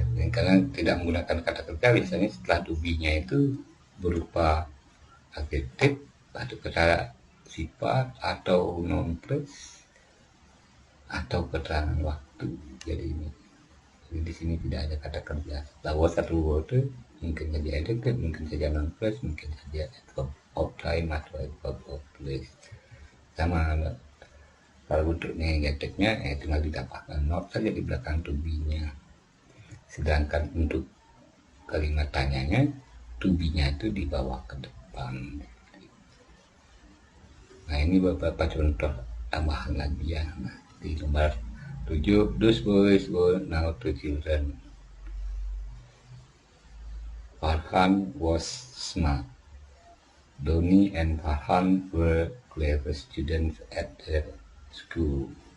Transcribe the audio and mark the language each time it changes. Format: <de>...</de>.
<id>Karena tidak menggunakan kata kerja, biasanya setelah to be-nya itu berupa adjektif atau kata sifat atau noun phrase atau keterangan waktu. Jadi di sini tidak ada kata kerja. Setelah was atau were mungkin saja adjektif, mungkin saja noun phrase, mungkin saja adverb of time atau adverb of place. Sama kalau bentuknya negatifnya tinggal ditambahkan not saja di belakang to be-nya. Sedangkan untuk kalimat tanyanya to be-nya itu dibawa ke depan. Nah, ini beberapa contoh tambahan lagi ya. Nah, di nomor 7,</id> <en>those boys were now 2 children. Farhan was smart. Doni and Farhan were clever students at their school.</en>